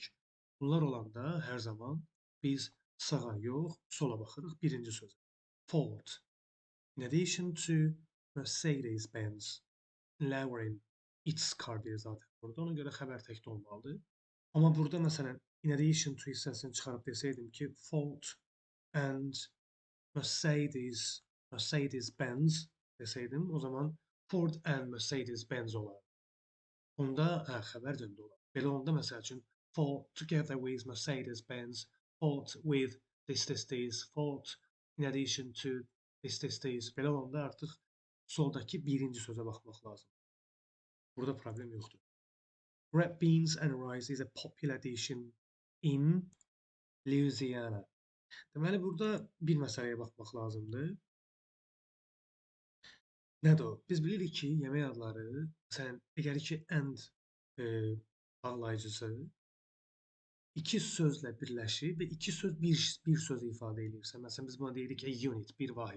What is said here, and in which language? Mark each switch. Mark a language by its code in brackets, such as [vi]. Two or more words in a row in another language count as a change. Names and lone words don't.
[az] Bunlar olanda hər zaman biz sağa yox, sola baxırıq. Birinci söz. [en] Ford. In addition to Mercedes-Benz lowering its car [az] deyir zaten burada. Ona görə xəbər təkdə olmalıdır. Amma burada məsələn [en] in addition to [az] hissəsini çıxarıb desəydim ki, [en] Ford and Mercedes-Benz [az] desəydim, o zaman [en] Ford and Mercedes-Benz [az] olar. Onda xəbər cəmdə olar. Belə onda məsəl üçün [en] Ford together with Mercedes-Benz, Ford with this, Ford in addition to this. [az] Belə onda artıq soldakı birinci sözə baxmaq lazım. Burada problem yoxdur. [en] Red beans and rice is a popular dish in Louisiana. [az] Deməli, burada bir məsələyə baxmaq lazımdır. Nədir o? Biz bilirik ki, yemək adları, məsələn, əgər ki, and bağlayıcısı iki sözlə birləşib və iki söz bir sözü ifadə edirsə, məsələn, biz buna deyirik ki, unit, bir vahid.